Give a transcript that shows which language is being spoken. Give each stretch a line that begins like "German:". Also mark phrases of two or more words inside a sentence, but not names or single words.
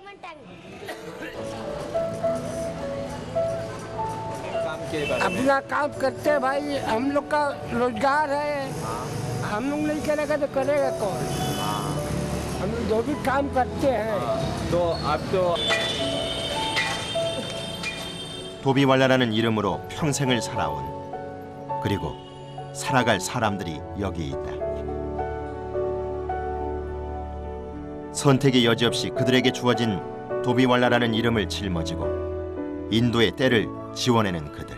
Hindi: अपना काम करते हैं भाई, हम लोग का रोजगार है। हम लोग नहीं करेगा तो करेगा कौन? हम लोग जो भी काम करते हैं। तो आप तो
Korean: 도비왈라라는 이름으로 평생을 살아온 그리고 살아갈 사람들이 여기 있다. 선택의 여지 없이 그들에게 주어진 도비왈라라는 이름을 짊어지고 인도의 때를 지워내는 그들.